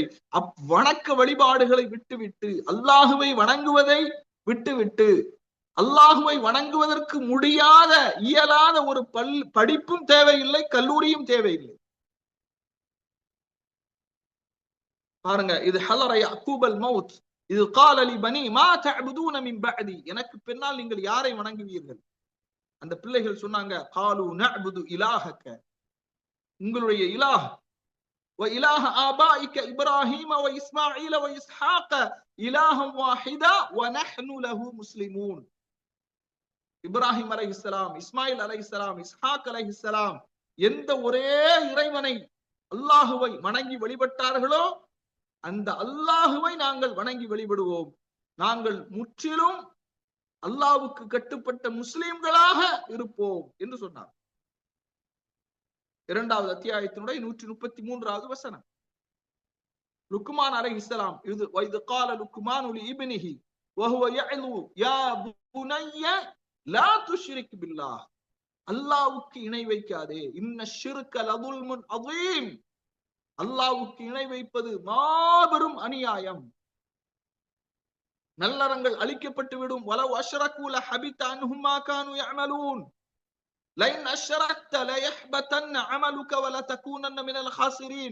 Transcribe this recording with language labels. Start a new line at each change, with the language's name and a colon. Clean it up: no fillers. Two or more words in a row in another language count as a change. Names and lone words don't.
Tamil: வணக்க வழிபாடுகளை விட்டுவிட்டு, அல்லாஹுவை வணங்குவதை விட்டுவிட்டு, அல்லாஹுவை வணங்குவதற்கு முடியாத, இயலாத ஒரு படிப்பும் தேவையில்லை, கல்லூரியும் தேவையில்லை. பாருங்க, இது
Arabic: حضر يعقوب الموت இது قال لبني ما تعبدون من بعدي,
Tamil: எனக்கு பின்னால் நீங்கள் யாரை வணங்குவீர்கள்? அந்த பிள்ளைகள் சொன்னாங்க,
Arabic: قالوا نعبد إلهك,
Tamil: உங்களுடைய இலாஹ்,
Arabic: وإله آبائك إبراهيم وإسماعيل وإسحاق إلها واحدا ونحن له مسلمون.
Tamil: இப்ராஹிம் அலைஹிஸ்ஸலாம், இஸ்மாயில் அலைஹிஸ்ஸலாம், இஸ்ஹாக் அலைஹிஸ்ஸலாம் எந்த ஒரே இறைவனை அல்லாஹுவை வணங்கி வழிபட்டார்களோ அந்த அல்லாஹுவை நாங்கள் வணங்கி வழிபடுவோம். நாங்கள் முற்றிலும் அல்லாஹ்வுக்கு கட்டுப்பட்ட முஸ்லிம்களாக இருப்போம் என்று சொன்னார். 2வது அத்தியாயத்தினுடைய 133வது வசனம்.
Arabic: லுக்மான் அலைஹிஸ்ஸலாம் இது வைது قال لقمان لابنه وهو يعظ يا بني لا تشرك بالله,
Tamil: அல்லாஹ்வுக்கு இணை வைக்காதே,
Arabic: إن الشرك لظلم عظيم,
Tamil: அல்லாஹ்வுக்கு இணை வைப்பது மாபெரும் அநியாயம், நல்லறங்கள் அழிக்கப்பட்டு விடும்.
Arabic: ولو أشركوا لحبط عنهم ما كانوا يعملون لئن أشركت ليحبطن عملك ولتكونن من الخاسرين.